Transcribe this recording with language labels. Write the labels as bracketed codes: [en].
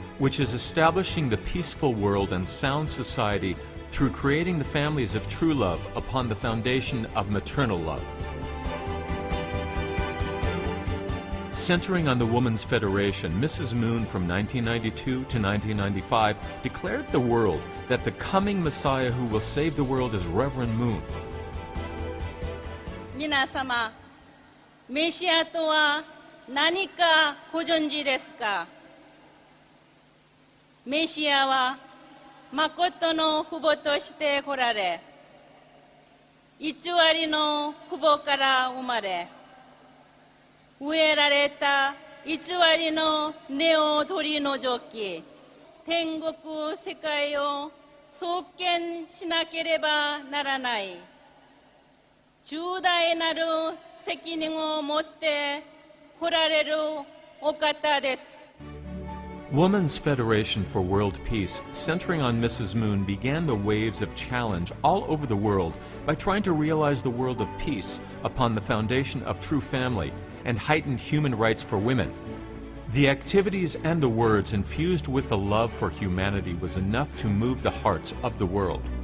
[en] which is establishing the peaceful world and sound society through creating the families of true love upon the foundation of maternal love. Centering on the Women's Federation, Mrs. Moon from 1992 to 1995 declared to the world that the coming Messiah who will save the world is Reverend Moon. [ja] 皆様、メシアとは何かご存知ですか？メシアは誠の父母として来られ、偽りの父母から生まれ、植えられた偽りの根を取り除き、天国世界を創建しなければならない重大なる責任を持って来られるお方です。 [en] Women's Federation for World Peace, centering on Mrs. Moon, began the waves of challenge all over the world by trying to realize the world of peace upon the foundation of true family and heightened human rights for women. The activities and the words infused with the love for humanity was enough to move the hearts of the world.